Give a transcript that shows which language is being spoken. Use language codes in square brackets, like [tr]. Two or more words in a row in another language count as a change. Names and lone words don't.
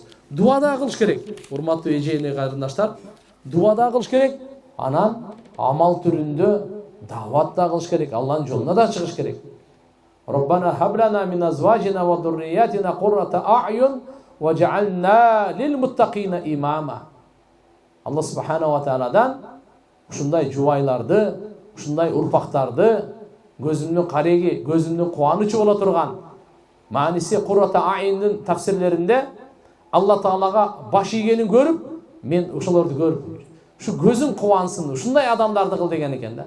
[ky] Дуа да кылыш керек. Урматтуу эже кайрындаштар, дуа да кылыш керек. Анан амал түрүндө дават да кылыш керек. Алланын жолуна да чыгыш керек. [ar] ربنا هب لنا من أزواجنا وذرياتنا قرة أعين واجعلنا للمتقين إماما. [ky] Алла Субхана ва Тааладан ушундай жубайларды, ушундай урпактарды көзүмдүн кареги, көзүмдүн кубанычы боло турган мааниси Куррата А'юндун тафсирлеринде Алла Таалага баш ийгенин көрүп, мен ошолорду көрүп, ушу көзүң кубансын, ушундай адамдарды кыл деген экен да.